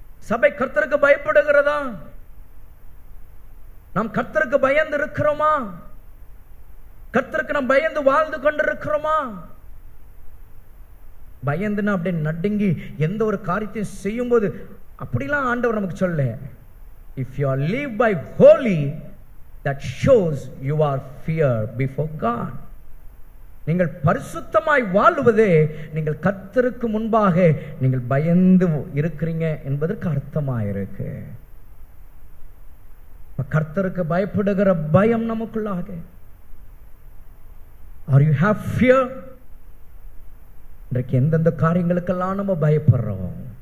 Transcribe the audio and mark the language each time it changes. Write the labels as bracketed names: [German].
[Tamil] சபை கர்த்தருக்கு பயப்படுகிறதா? நாம் கர்த்தருக்கு பயந்து இருக்கிறோமா? கர்த்தருக்கு நாம் பயந்து வாழ்ந்து கொண்டிருக்கிறோமா? பயந்துன்னா அப்படியே நடுங்கி எந்த ஒரு காரியத்தையும் செய்யும் போது அப்படிலாம் ஆண்டவர் நமக்கு சொல்ல. [English] If you are live by holy, that shows you are fear before God. [Tamil] நீங்கள் பரிசுத்தமாய் வாழுவதே நீங்கள் கர்த்தருக்கு முன்பாக நீங்கள் பயந்து இருக்கிறீங்க என்பதற்கு அர்த்தமாயிருக்கு. கர்த்தருக்கு பயப்படுகிற பயம் நமக்குள்ளாக. [English] Are you have fear? [Tamil] இன்றைக்கு எந்தெந்த காரியங்களுக்கெல்லாம் நம்ம பயப்படுறோம்,